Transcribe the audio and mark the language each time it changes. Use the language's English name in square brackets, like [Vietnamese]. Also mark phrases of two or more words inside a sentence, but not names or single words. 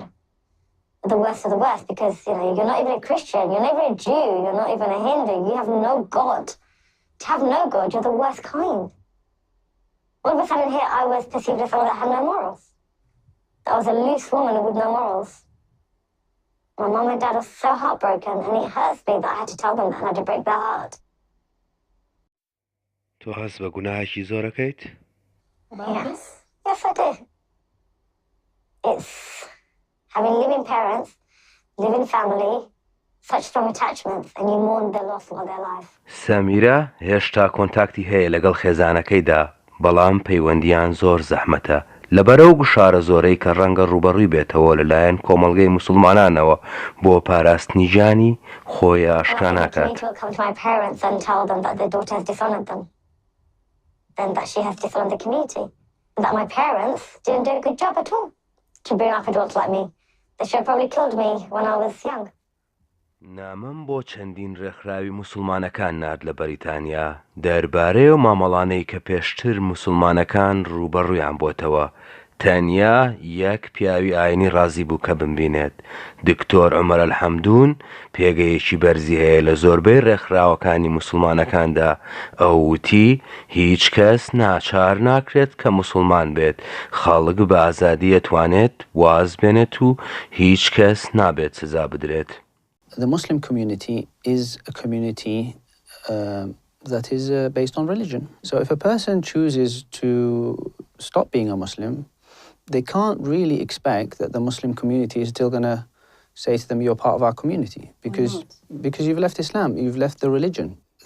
[English] The worst of the worst, because, you're not even a Christian, you're not even a Jew, you're not even a Hindu, you have no God. To have no God, you're the worst kind. All of a sudden here, I was perceived as someone that had no morals. That I was a loose woman with no morals. My mom and dad are so heartbroken, and it hurts me that I had to tell them that and I had to break their heart. [Central Kurdish] تۆ هەست بە گوناهێکی زۆرەکەیت؟ [English] Yes, I do. It's having living parents, living family, such strong attachments, and you mourn their loss while they're alive. [Central Kurdish] سەمیرە هێشتا کۆنتاکتی هەیە لەگەڵ خێزانەکەیدا، بەڵام پەیوەندیان زۆر زەحمەتە. لەبەرەو گوشارە زۆرەی کە ڕەنگە ڕوبەڕووی بێتەوە لەلایەن کۆمەڵگەی موسڵمانانەوە بۆ پاراستنی ژانی خۆی ئاشکرا ناکات. [English] Come to my parents and tell them that their daughter has dishonored them, then that she has dishonored the community. That my parents didn't do a good job at all to bring up a daughter like me. They should have probably killed me when I was young. [Central Kurdish] نامم بۆ چەندین ڕێکخراوی موسڵمانەکان نرد لە بەریتانیا دەربارەی و مامەڵانەی کە پێشتر موسڵمانەکان ڕوبەڕوویان بۆتەوە. تەنیا یەک پیاوی ئاینی ڕازی بوو کە بمبینێت. دکتۆر عومەر ئەلحەمدوون پێگەیەکی بەرزی هەیە لە زۆربەی ڕێکخراوەکانی موسڵمانەکاندا. ئەو وتی هیچ کەس ناچار ناکرێت کە موسڵمان بێت. خەڵک بە ئازادی ئەتوانێت واز بێنێت و هیچ کەس نابێت سزا بدرێت. [English] The Muslim community is a community that is based on religion. So if a person chooses to stop being a Muslim, they can't really expect that the Muslim community is still going to say to them, you're part of our community, because you've left Islam, you've left the religion.